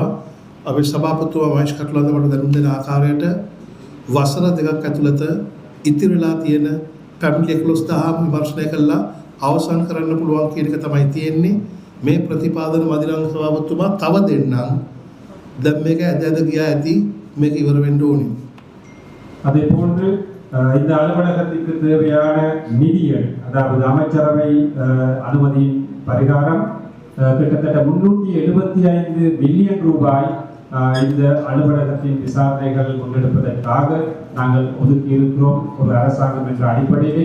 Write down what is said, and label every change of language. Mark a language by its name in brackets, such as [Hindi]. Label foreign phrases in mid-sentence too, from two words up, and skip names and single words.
[Sinhala] අපේ සභාපතිතුමා මහේෂ් කටුලන්ද මට දැනුම් දෙන ආකාරයට වසර දෙකක් ඇතුළත ඉතිරි වෙලා තියෙන පැමිණිලි 11000 විමර්ශනය කළා අවසන් කරන්න පුළුවන් කියන එක තමයි තියෙන්නේ. මේ ප්‍රතිපාදන මදිරංග සභාපතිතුමා තව දෙන්නම් දැන් මේක ඇද ගියා ඇති මේක ඉවර වෙන්න ඕනේ. [Tamil] அதே போன்று இந்த அலுவலகத்திற்கு தேவையான நிதிகள் அதாவது அமைச்சரவை அனுமதியின் பரிகாரம் கிட்டத்தட்ட 375 மில்லியன் ரூபாய் இந்த அலுவலகத்தின் விசாரணைகள் முன்னெடுப்பதற்காக நாங்கள் ஒதுக்கி இருக்கிறோம் ஒரு அரசாங்கம் என்ற அடிப்படையிலே.